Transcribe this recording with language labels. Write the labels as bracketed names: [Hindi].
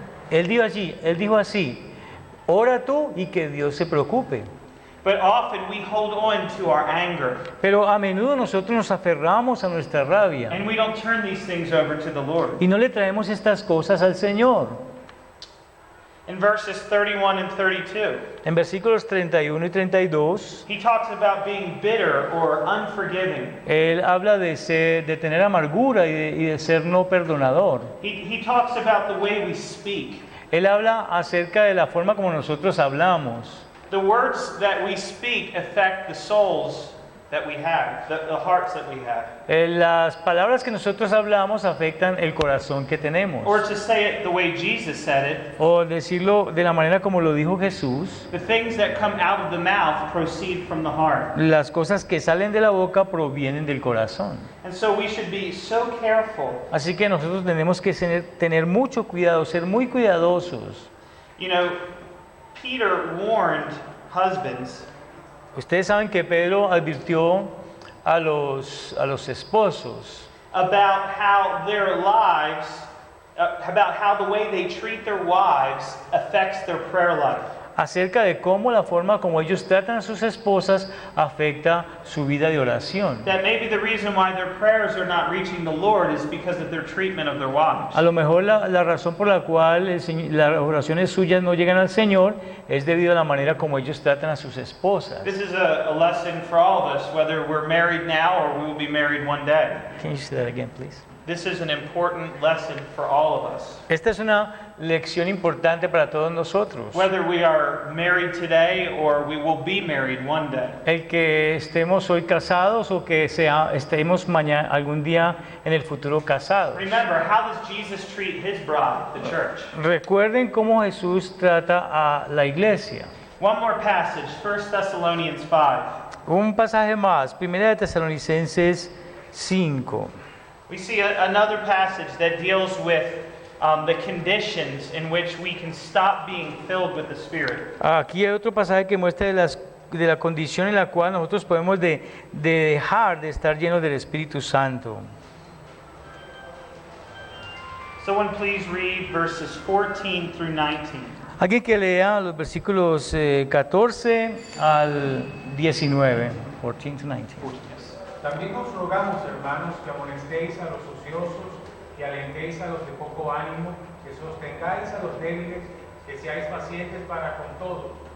[Spanish] Él dijo así, ora tú y que Dios se preocupe. [English] But often we hold on to our anger [Spanish] Pero a menudo nosotros nos aferramos a nuestra rabia [English] and we don't turn these things over to the Lord. [Spanish] y no le traemos estas cosas al Señor. [English] In verses 31 and 32, [Spanish] En versículos 31 y 32, [English] he talks about being bitter or unforgiving. [Spanish] él habla de tener amargura y de ser no perdonador. [English] He talks about the way we speak. [Spanish] Él habla acerca de la forma como nosotros hablamos. [English] The words that we speak affect the souls that we have, the hearts that we have. [Spanish] Las palabras que nosotros hablamos afectan el corazón que tenemos. [English] Or to say it the way Jesus said it, [Spanish] O decirlo de la manera como lo dijo Jesús, [English] the things that come out of the mouth proceed from the heart. [Spanish] las cosas que salen de la boca provienen del corazón. [English] And so we should be so careful. [Spanish] Así que nosotros tenemos que tener mucho cuidado, ser muy cuidadosos. [English] You know, Peter warned husbands [Spanish] Ustedes saben que Pedro advirtió a los esposos [English] about how their lives, about how the way they treat their wives affects their prayer life. [Spanish] acerca de cómo la forma como ellos tratan a sus esposas afecta su vida de oración. [English] That maybe the reason why their prayers are not reaching the Lord is because of their treatment of their wives. [Spanish] A lo mejor la razón por la cual las oraciones suyas no llegan al Señor es debido a la manera como ellos tratan a sus esposas. [English] This is a lesson for all of us, whether we're married now or we will be married one day. Can you say that again, please? This is an important lesson for all of us. [Spanish] Esta es una lección importante para todos nosotros. [English] Whether we are married today or we will be married one day. [Spanish] El que estemos hoy casados o que estemos mañana algún día en el futuro casados. [English] Remember, how does Jesus treat his bride, the church? [Spanish] Recuerden cómo Jesús trata a la iglesia. [English] One more passage, 1 Thessalonians 5. [Spanish] Un pasaje más, 1 de Tesalonicenses 5. [English] We see another passage that deals with the conditions in which we can stop being filled with the Spirit. [Spanish] Aquí hay otro pasaje que muestra de la condición en la cual nosotros podemos de dejar de estar llenos del Espíritu Santo. [English] Someone please read verses 14 through 19. [Spanish] Alguien que lea los versículos 14 al 19. [English] 14 to 19. [Spanish] También os rogamos, hermanos, que amonestéis a los ociosos, que alentéis a los de poco ánimo, que sostengáis a los débiles, que seáis pacientes para con todos.